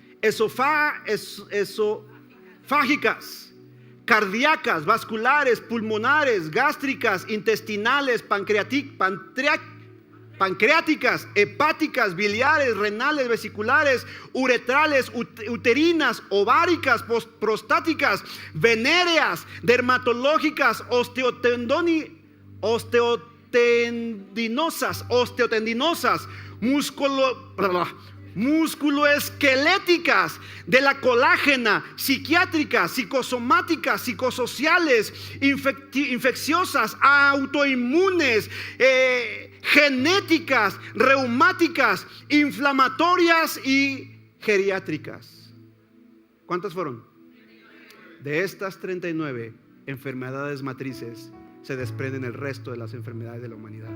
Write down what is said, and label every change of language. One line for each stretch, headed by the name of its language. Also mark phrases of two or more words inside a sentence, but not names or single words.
Spanish: esofágicas, cardíacas, vasculares, pulmonares, gástricas, intestinales, pancreáticas, hepáticas, biliares, renales, vesiculares, uretrales, uterinas, ováricas, prostáticas, venéreas, dermatológicas, osteotendinosas, musculoesqueléticas, de la colágena, psiquiátricas, psicosomáticas, psicosociales, infecciosas, autoinmunes, genéticas, reumáticas, inflamatorias y geriátricas. ¿Cuántas fueron? De estas 39 enfermedades matrices se desprenden el resto de las enfermedades de la humanidad.